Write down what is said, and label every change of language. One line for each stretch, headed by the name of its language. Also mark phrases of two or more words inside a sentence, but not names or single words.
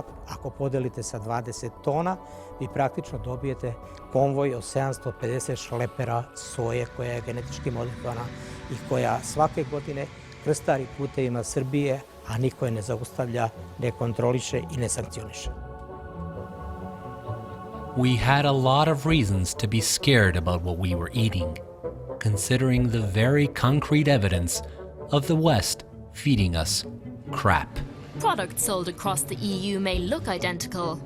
Serbian: Ako podelite sa 20 tona, vi praktično dobijete konvoj od 750 šlepera soje koja je genetički modifikovana i koja svake godine krstari putevima Srbije, a niko je ne zaustavlja, ne kontroliše i ne sankcioniše.
English: We had a lot of reasons to be scared about what we were eating, considering the very concrete evidence of the West feeding us crap. Products sold across the EU may look identical,